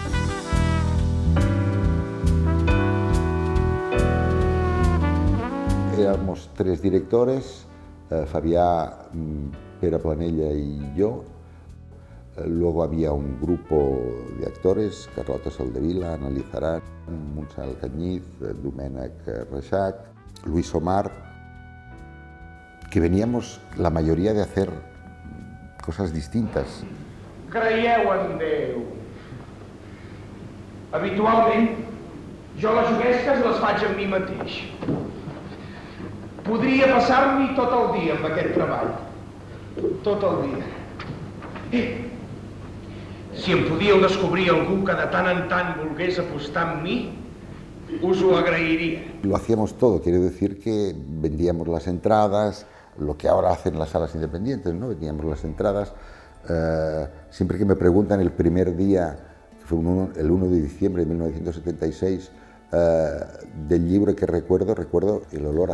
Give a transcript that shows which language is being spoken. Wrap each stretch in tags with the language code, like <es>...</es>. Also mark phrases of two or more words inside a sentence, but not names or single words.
<es>Éramos 3 directores, Fabià, Pere Planella y yo. Luego había un grupo de actores, Carlota Soldevila, Ana Lizaran, Montserrat Alcañiz, Domènec Reixac, Luis Omar, que veníamos la mayoría de hacer cosas distintas.</es> <ca>Creieu en Déu. Habitualment, jo les juguesques les faig amb mi mateix. Podria passar-m'hi tot el dia amb aquest treball. Tot el dia. Si em podíeu descobrir algú que de tant en tant volgués apostar amb mi, us ho agrairia.</ca> <es>Lo hacíamos todo, quiere decir que vendíamos las entradas, lo que ahora hacen las salas independientes, ¿no? Vendíamos las entradas. Siempre que me preguntan el primer día, que fue el 1 de diciembre de 1976, del Llibre que recuerdo el olor a</es>